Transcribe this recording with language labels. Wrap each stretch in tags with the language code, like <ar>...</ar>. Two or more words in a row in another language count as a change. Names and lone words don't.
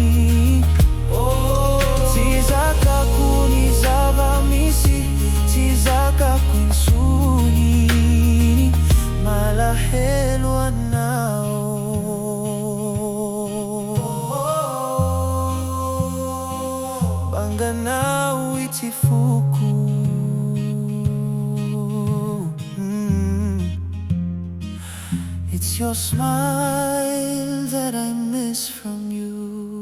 <mg>Tsy zakako ny zava-misy, tsy zakako intsony, malahelo anao. Banga anao ity foko.</mg> <en>It's your smile that I miss from you.</en>